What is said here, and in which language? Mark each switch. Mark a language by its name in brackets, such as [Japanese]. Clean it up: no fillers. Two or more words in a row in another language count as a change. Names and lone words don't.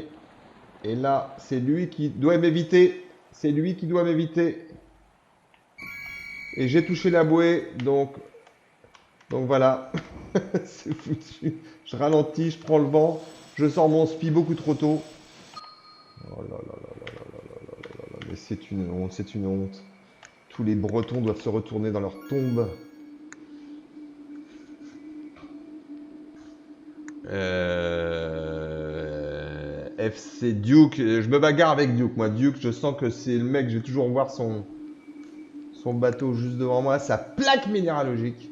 [French] Et là, c'est lui qui doit m'éviter. C'est lui qui doit m'éviter. Et j'ai touché la bouée, donc voilà. C'est foutu. Je ralentis, je prends le vent. Je sors mon spi beaucoup trop tôt. Oh là là là là là là là là là là. Mais c'est une honte, c'est une honte. Tous les Bretons doivent se retourner dans leur tombe. FC Duke, je me bagarre avec Duke. Moi, Duke, je sens que c'est le mec, je vais toujours voir son bateau juste devant moi, sa plaque minéralogique.